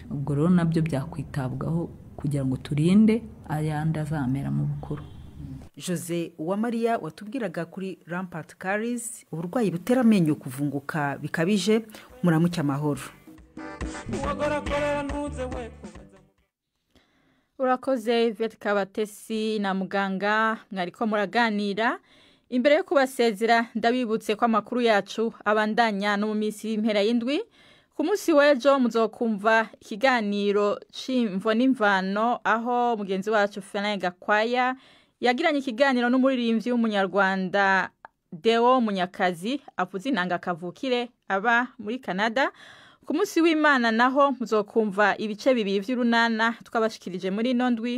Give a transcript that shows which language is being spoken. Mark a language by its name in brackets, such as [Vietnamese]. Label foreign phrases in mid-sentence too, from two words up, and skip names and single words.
[Kinyarwanda] Ubwo rero nabyo byakwitabwaho kugira ngo turinde ayandi azamera mu bukuru. Jose Uwamariya watubwiraga kuri [English] rampant caries, [Kinyarwanda] uburwayi butera amenyo kuvunguka bikabije. [Rundi] Muramuke amahoro. Urakoze Yvette Kabatesi na muganga mwariko muraganira. Imbere yo kubasezera ndabibutse ko amakuru yacu abandanya no mu minsi y'impera y'indwi. Ku munsi w'ejo muzokumva ikiganiro c'imvo n'imvano, aho mugenzi wacu Felin Gakwaya yagiranye ikiganiro n'umuririmbyi w'umunyarwanda Deo Munyakazi avuza inanga kavukire aba muri Canada ku munsi w'Imana naho muzokumva ibice bibiri vy'urunana twabashikirije muri ino ndwi.